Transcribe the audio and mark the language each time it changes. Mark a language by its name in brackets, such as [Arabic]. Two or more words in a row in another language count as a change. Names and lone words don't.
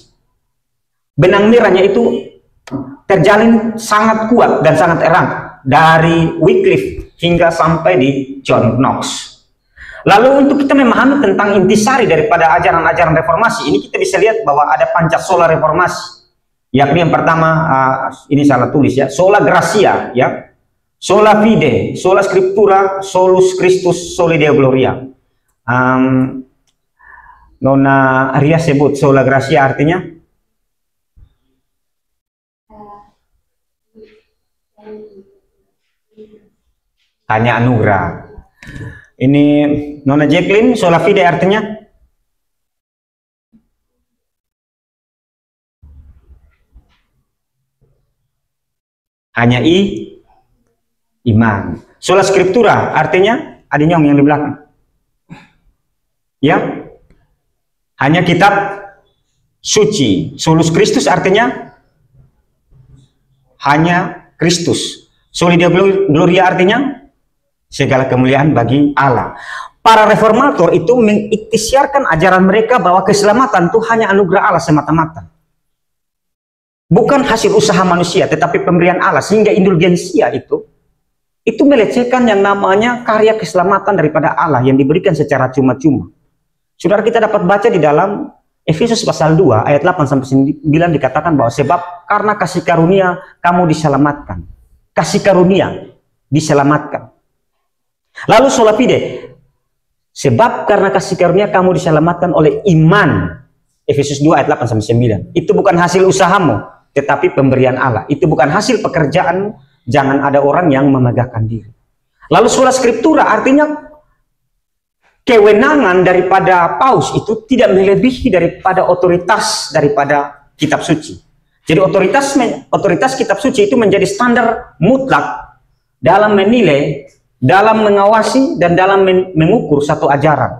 [Indonesian] Benang merahnya itu terjalin sangat kuat dan sangat erat dari Wycliffe hingga sampai di John Knox. Lalu untuk kita memahami tentang intisari daripada ajaran-ajaran reformasi ini, kita bisa lihat bahwa ada pancasola reformasi, yakni yang pertama, ini salah tulis ya, [Latin] sola gratia, ya, sola fide, sola scriptura, solus Christus, soli Deo gloria. [Indonesian] Nona Arya sebut [Latin] sola gratia [Indonesian] artinya hanya anugerah. Ini Nona Jacqueline, [Latin] sola fide [Indonesian] artinya hanya iman. [Latin] Sola scriptura [Indonesian] artinya adinyong yang di belakang. Ya, hanya kitab suci. [Latin] Solus Christus [Indonesian] artinya hanya Kristus. [Latin] Soli Deo gloria [Indonesian] artinya segala kemuliaan bagi Allah. Para reformator itu mengikhtiarkan ajaran mereka bahwa keselamatan itu hanya anugerah Allah semata-mata. Bukan hasil usaha manusia, tetapi pemberian Allah. Sehingga indulgensia itu melecehkan yang namanya karya keselamatan daripada Allah yang diberikan secara cuma-cuma. Saudara, kita dapat baca di dalam Efesus pasal 2 ayat 8-9 dikatakan bahwa sebab karena kasih karunia kamu diselamatkan. Kasih karunia diselamatkan. Lalu [Latin] sola fide, [Indonesian] sebab karena kasih karunia kamu diselamatkan oleh iman. Efesus 2 ayat 8-9. Itu bukan hasil usahamu, tetapi pemberian Allah. Itu bukan hasil pekerjaanmu. Jangan ada orang yang memegahkan diri. Lalu [Latin] sola scriptura [Indonesian] artinya kewenangan daripada paus itu tidak melebihi daripada otoritas daripada kitab suci. Jadi otoritas kitab suci itu menjadi standar mutlak dalam menilai, dalam mengawasi, dan dalam mengukur satu ajaran.